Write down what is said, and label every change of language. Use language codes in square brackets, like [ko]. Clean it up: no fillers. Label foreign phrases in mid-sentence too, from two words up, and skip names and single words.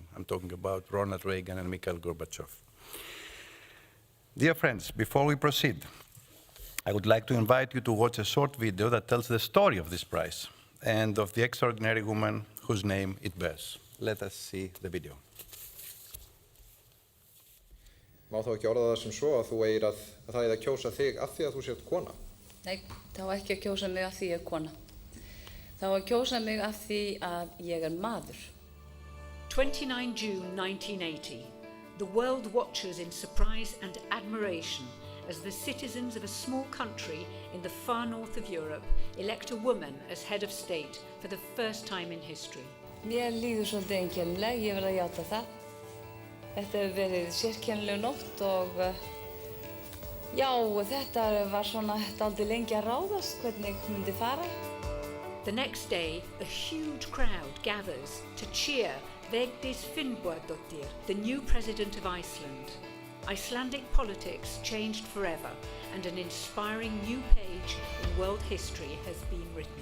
[en] I'm talking about Ronald Reagan and Mikhail Gorbachev. Dear friends, before we proceed, I would like to invite you to watch a short video that tells the story of this prize and of the extraordinary woman whose name it bears. Let us see the video. [is] Má þá ekki orða það sem svo að þú eigir að það eigi að kjósa þig af því að þú sért kona? Nei, það var ekki að kjósa mig af því ég kona. Það var að kjósa mig af því að ég maður. [en] 29 June 1980. The world watches in surprise and admiration as the citizens of a small country in the far north of Europe elect a woman as head of state for the first time in history. [is] Mér líður svolítið einkennilega, ég verð að játa það. Þetta hefur verið sérkennileg nótt og já, þetta var svona dálítið lengi að ráðast hvernig myndi fara. [en] The next day, a huge crowd gathers to cheer Vigdís Finnbogadóttir, the new president of Iceland. Icelandic politics changed forever, and an inspiring new page in world history has been written.